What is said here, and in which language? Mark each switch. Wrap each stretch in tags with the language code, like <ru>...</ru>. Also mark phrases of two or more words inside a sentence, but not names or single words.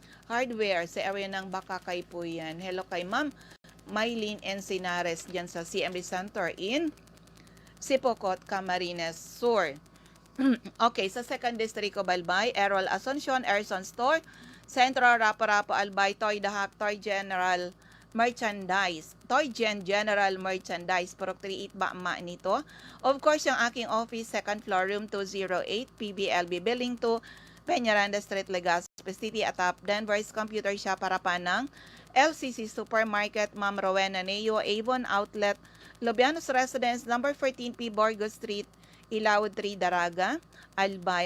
<tl>Hardware sa area ng Bakakay po yan. Hello kay Ma'am Mylene Encinares dyan sa CMB Center in Sipocot, Camarines Sur. Okay, sa</tl> <en>second district</en> <tl>ko Balbay, Errol Asuncion, Erson Store, Centro Rapo-Rapo Albay, Toy Dahak, Toy General Merchandise. Toy General Merchandise. Purok 38 ba ma nito?</tl> <en>Of course,</en> <tl>yung aking office,</tl> <en>second floor, room 208,</en> <tl>PBLB Building 2, Peñaranda Street, Legazpi City, atap Denver's Computer Shop, harapan ng LCC Supermarket, Ma'am Rowena Neo, Avon Outlet, Lobianos Residence, number 14P, Borgo Street, Ilawod 3, Daraga, Albay.</tl>